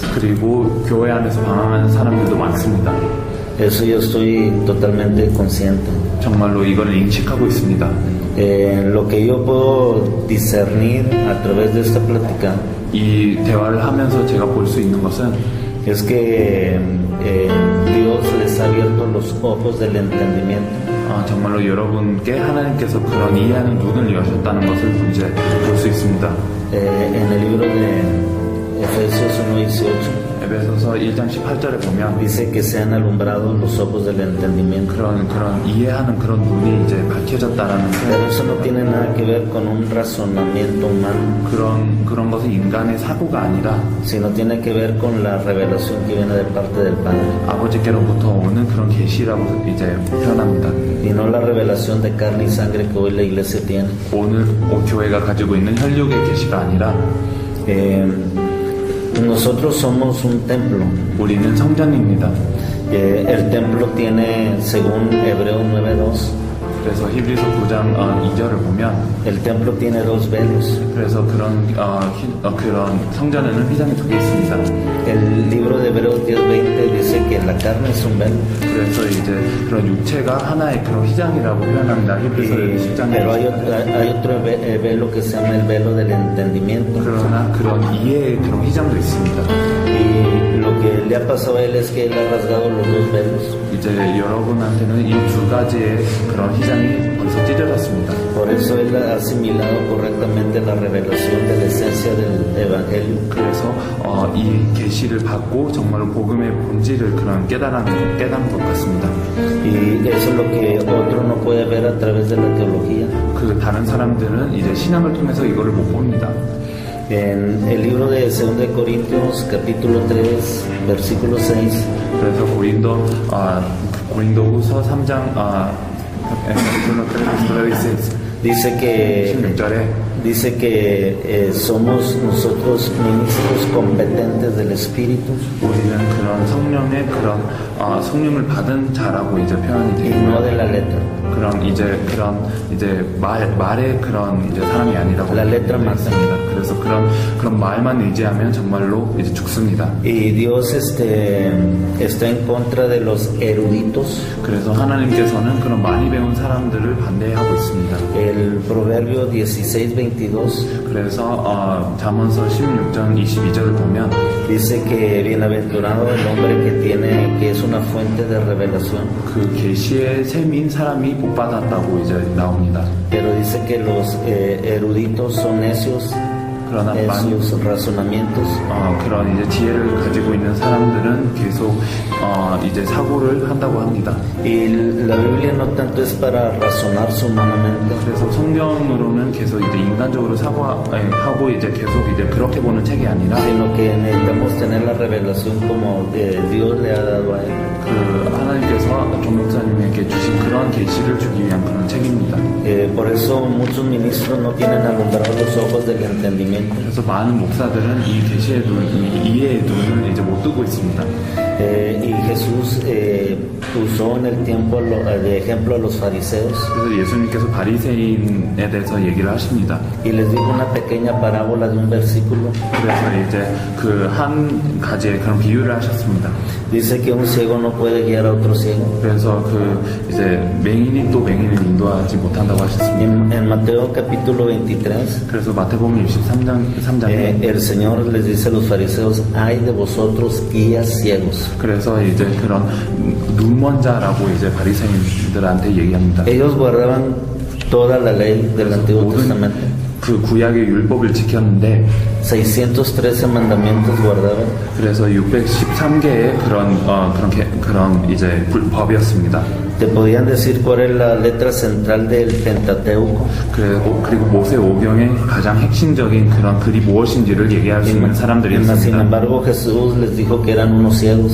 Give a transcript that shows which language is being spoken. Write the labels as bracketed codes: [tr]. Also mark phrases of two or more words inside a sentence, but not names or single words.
[ko] 그리고 교회 안에서 방황하는 사람들도 많습니다. [es] Eso yo estoy totalmente consciente. [ko] 정말로 이걸 인식하고 있습니다. [es] Lo que yo puedo discernir a través de esta plática [ko] 이 대화를 하면서 제가 볼 수 있는 것은 [es] es que Dios les ha abierto los ojos del entendimiento. [ko] 정말로 여러분께 하나님께서 그런 이해하는 눈을 여셨다는 것을 이제 볼 수 있습니다. [es] En el libro de Efesios 1:18 [ko] 에베소서 1장 18절에 보면 [es] dice que se han alumbrado los ojos del entendimiento. [ko] 그런 이해하는 그런 눈이 이제 밝혀졌다라는 [es] Pero eso no tiene nada que ver con un razonamiento humano. [ko] 그런 것은 인간의 사고가 아니라 [es] sino tiene que ver con la revelación que viene de parte del Padre. [ko] 아버지께로부터 오는 그런 계시라고 이제 표현합니다. [es] Y no la revelación de carne y sangre que hoy la iglesia tiene. [ko] 오늘 교회가 가지고 있는 혈육의 계시가 아니라 [es] Nosotros somos un templo. [ko] 우리는 성전입니다. [es] El templo tiene, según Hebreos 9:2, [ko] 그래서 히브리서 9장 2절을 보면 [es] el templo tiene dos velos. [ko] 그래서 그런 성전에는 휘장이 2개 있습니다. [es] El libro de Hebreos 10:20 dice que la carne es un velo. [ko] 그래서 이제 그런 육체가 하나의 그런 휘장이라고 표현합니다. 히브리서 10장에. [es] Pero hay otro velo que se llama el velo del entendimiento. [ko] 그러나 그런 이해의 그런 휘장도 있습니다. [es] Y lo que le ha pasado a él es que él ha rasgado los dos velos. [ko] 이제 여러분한테는 이 2가지의 그런 휘장이 벌써 찢어졌습니다. [es] Por eso él ha asimilado correctamente la revelación de la esencia del evangelio. [ko] 그래서 이 계시를 받고 정말로 복음의 본질을 그런 깨달은 것 같습니다. [es] Y eso es lo que otro no puede ver a través de la teología. [ko] 그 다른 사람들은 이제 신앙을 통해서 이거를 못 봅니다. [es] En el libro de 2 de Corintios, capítulo 3, versículo 6. [ko] 그래서 고린도후서 3장 [es] dice que somos nosotros ministros competentes del Espíritu. [ko] 우리는 그런 성령의 그런 성령을 받은 자라고 이제 표현이 [es] y [ko] 되고요. [es] no de la letra. [ko] 그런 이제 말의 그런 이제 사람이 아니라고. [es] La letra mata. [ko] 그래서 그런 말만 의지하면 정말로 이제 죽습니다. [es] Y Dios está en contra de los eruditos. [ko] 그래서 하나님께서는 그런 많이 배운 사람들을 반대하고 있습니다. [es] El Proverbio 16:22. [ko] 그래서 잠언서 16장 22절을 보면 [es] dice que bienaventurado el hombre que es una fuente de revelación. [ko] 그 계시의 셈인 사람이 복 받았다고 이제 나옵니다. [es] Pero dice que los eruditos son necios. [ko] 그러나 [es] sus razonamientos. [ko] 그런 이제 지혜를 가지고 있는 사람들은 계속 이제 사고를 한다고 합니다. [es] Y la Biblia no tanto es para razonar humanamente. [ko] 그래서 성경으로는 계속 이제 인간적으로 사고하고 이제 계속 이제 그렇게 보는 책이 아니라, [es] sino que necesitamos tener la revelación como Dios le ha dado a él. [ko] 그 하나님께서 조 목사님에게 주신 그런 계시를 주기 위한 그런 책입니다. [es] Por eso muchos ministros no tienen alumbrados los ojos del entendimiento. [ko] 그래서 많은 목사들은 이 계시의 눈, 이 이해의 눈을 이제 못 뜨고 있습니다. [es] Y Jesús usó en el tiempo de ejemplo a los fariseos. [ko] 그래서 예수님께서 바리새인에 대해서 얘기를 하십니다. [es] Y les dijo una pequeña parábola de un versículo. [ko] 그래서 이제 그 한 가지의 그런 비유를 하셨습니다. [es] Dice que un ciego no puede guiar a otro ciego. [ko] 그래서 그 이제 맹인이 또 맹인을 인도하지 못한다고 하셨습니다. [es] En Mateo capítulo 23. [ko] 그래서 마태복음 23장에 [es] el Señor les dice a los fariseos, ay de vosotros guías ciegos. [ko] 그래서 이제 그런 눈먼 자라고 이제 바리새인들한테 얘기합니다. [es] Ellos guardaban toda la ley del Antiguo Testamento. [ko] 그 구약의 율법을 지켰는데 [es] 613 mandamientos guardaban. [ko] 그래서 613개의 그런 이제 법이었습니다. [es] ¿Te podían decir cuál es la letra central del Pentateuco? [ko] 그리고 모세오경의 가장 핵심적인 그런 글이 무엇인지를 얘기할 수 있는 사람들이었습니다. [es] Sin embargo, Jesús les dijo que eran unos ciegos.